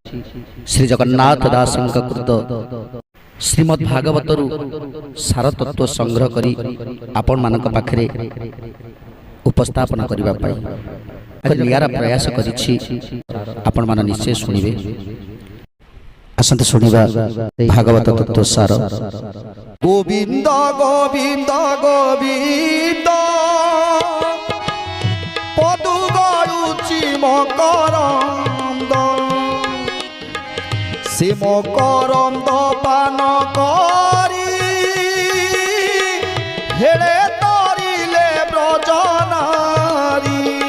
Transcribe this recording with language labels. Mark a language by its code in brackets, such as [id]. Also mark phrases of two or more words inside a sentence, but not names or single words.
[or] ଶ୍ରୀ ଜଗନ୍ନାଥ ଦାସ କୃତ ଶ୍ରୀମଦ୍ ଭାଗବତରୁ ସାର ତତ୍ତ୍ୱ ସଂଗ୍ରହ କରି ଆପଣ ମାନଙ୍କ ପାଖରେ ଉପସ୍ଥାପନ କରିବା ପାଇଁ ନିଆରା ପ୍ରୟାସ କରୁଛି। ଆପଣ ମାନ ନିଶ୍ଚୟ ଶୁଣିବେ। ଅସନ୍ତ ଶୁଣିବା ଭାଗବତ ତତ୍ତ୍ୱ ସାର। ଗୋବିନ୍ଦ ଗୋବିନ୍ଦ ଗୋବିନ୍ଦ ପଦୁ ଗଡୁଛି ମକରନ୍ଦ ସେ ମକରନ୍ଦ ପାନ କରି ହେଲେ ତରିଲେ ବ୍ରଜନାରୀ